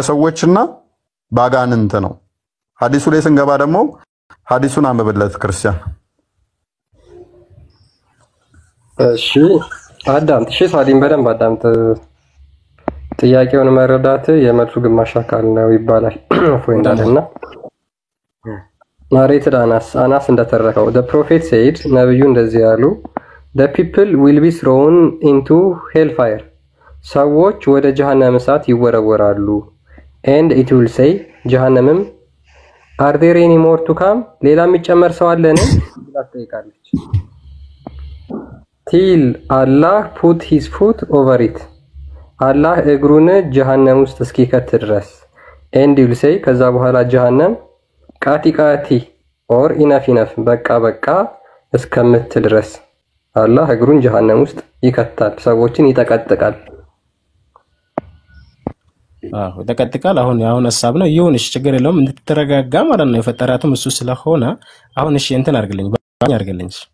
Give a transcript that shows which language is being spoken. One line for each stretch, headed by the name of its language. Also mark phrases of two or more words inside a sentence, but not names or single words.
Amharic: በሰዎችና በአጋንንት ነው። ሐዲሱ ላይ ስንገባ ደግሞ ሐዲሱን አንብብለት ክርስቲያን። እሺ አዳምጥ። እሺ ሳሊም በደንብ አዳምጥ። ጥያቄውን መረዳት የመልሱ ግማሽ አካል ነው ይባላል። ፎይ እንዳለና ናሬትድ አናስ እንደተረከው
English: the prophet said
Amharic: ነብዩ እንደዚህ ያሉ
English: the people will be thrown into hellfire
Amharic: ሰዎች ወደ ጀሃነም እሳት ይወረወራሉ
English: and it will say
Amharic: ጀሃነምም
English: are there any more to come
Amharic: ሌላ የሚጨመር ሰው አለን ብላ ትጠይቃለች
English: till Allah put his foot over it
Amharic: አላህ እግሩን ጀሃነም ውስጥ እስኪከት ድረስ
English: and it will say
Amharic: ከዛ በኋላ ጀሃነም ቃቲ
English: or enough
Amharic: በቃ እስከምትል ድረስ አላህ እግሩን ጀሃነም ውስጥ ይከታል፣ ሰዎችን ይጠቀጥቃል። ይጠቀጥቃል። አሁን ሐሳብ ነው ይሁን፣ እሺ ችግር የለውም እንድትረጋጋ ማለት ነው። የፈጠራትም እሱ ስለሆነ አሁን እሺ እንትን አድርግልኝ።